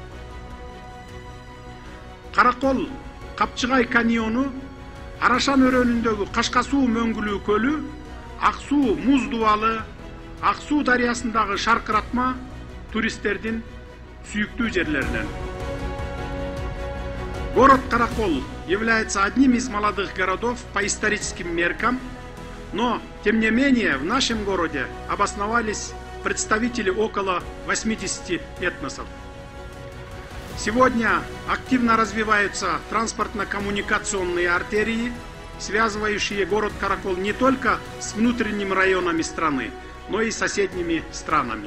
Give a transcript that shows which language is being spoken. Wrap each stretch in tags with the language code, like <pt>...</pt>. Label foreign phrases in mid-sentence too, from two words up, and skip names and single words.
<ky>Каракол Капчыгай каньону, Арашан өрөөнүндөгү Кашка суу мөңгүлүү көлү, Ак суу муз дубалы, Ак суу дарыясындагы шаркыратма туристтердин сүйүктүү жерлеринен.</ky> <ru>Город Каракол является одним из молодых городов по историческим меркам, но, тем не менее, в нашем городе обосновались представители около 80 этносов. Сегодня активно развиваются транспортно-коммуникационные артерии, связывающие город Каракол не только с внутренними районами страны, но и с соседними странами.</ru>